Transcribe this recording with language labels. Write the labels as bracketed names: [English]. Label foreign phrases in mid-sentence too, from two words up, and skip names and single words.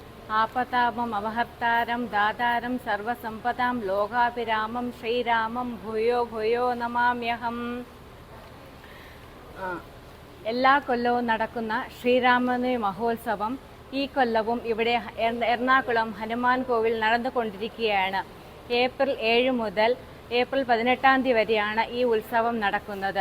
[Sanskrit] आपतापम् अवहर्तारं दातारं सर्वसम्पदां लोकाभिरामं श्रीरामं भूयो भूयो നമാമ്യഹം. [Malayalam] എല്ലാ കൊല്ലവും നടക്കുന്ന ശ്രീരാമനവമി മഹോത്സവം ഈ കൊല്ലവും ഇവിടെ എറണാകുളം ഹനുമാൻ കോവിൽ നടന്നുകൊണ്ടിരിക്കുകയാണ്. ഏപ്രിൽ 7 മുതൽ ഏപ്രിൽ 18 വരെയാണ് ഈ ഉത്സവം നടക്കുന്നത്.